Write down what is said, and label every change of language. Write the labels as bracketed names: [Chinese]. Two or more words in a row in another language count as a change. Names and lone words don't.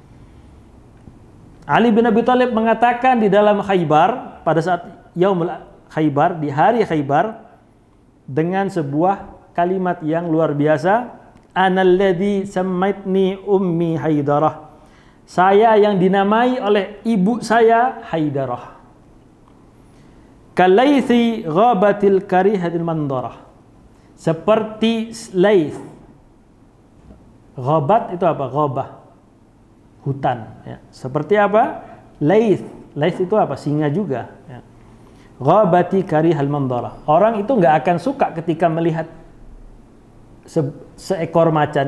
[Indonesian] Ali bin Abi Thalib mengatakan di dalam Khaybar, pada saat [Arabic] يوم خيبر, [Indonesian] di hari Khaybar, dengan sebuah kalimat yang luar biasa, [Arabic] أنا الذي سمتني أمي حيدرة, [Indonesian] saya yang dinamai oleh ibu saya Haidarah, [Arabic] كليث غابات الكريهة المنظرة, [Indonesian] seperti laith. Ghabat itu apa? Ghabah, hutan ya. Seperti apa? Laith. Laith itu apa? Singa juga ya. [Arabic] غابات كريه المنظرة. [Indonesian] Orang itu nggak akan suka ketika melihat seekor macan.